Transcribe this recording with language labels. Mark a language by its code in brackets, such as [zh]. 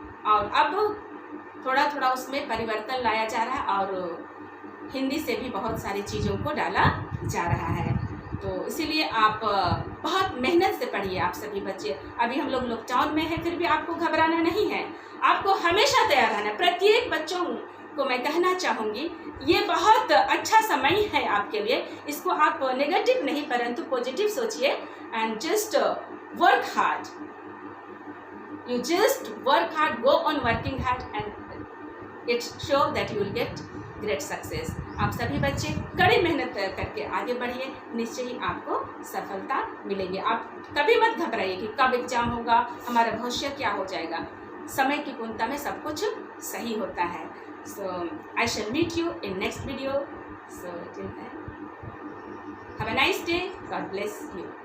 [hi] और अब थोड़ा थोड़ा उसमें परिवर्तन लाया जा रहा है और हिंदी से भी बहुत सारी चीज़ों को डाला जा रहा है। तो इसीलिए आप बहुत मेहनत से पढ़िए आप सभी बच्चे। अभी हम लोग लॉकडाउन में हैं, फिर भी आपको घबराना नहीं है, आपको हमेशा तैयार रहना है। प्रत्येक बच्चों को मैं कहना चाहूँगी, ये बहुत अच्छा समय है आपके लिए। इसको आप नेगेटिव नहीं परंतु पॉजिटिव सोचिए, [en] And just work hard, you just work hard, go on working hard, and it show that you will get great success। [hi] आप सभी बच्चे कड़ी मेहनत करके आगे बढ़िए, निश्चय ही आपको सफलता मिलेगी। आप कभी मत घबराइए कि कब एग्जाम होगा, हमारा भविष्य क्या हो जाएगा। समय की पूर्णता में सब कुछ सही होता है। [en] So I shall meet you in next video. So till then, have a nice day, God bless you.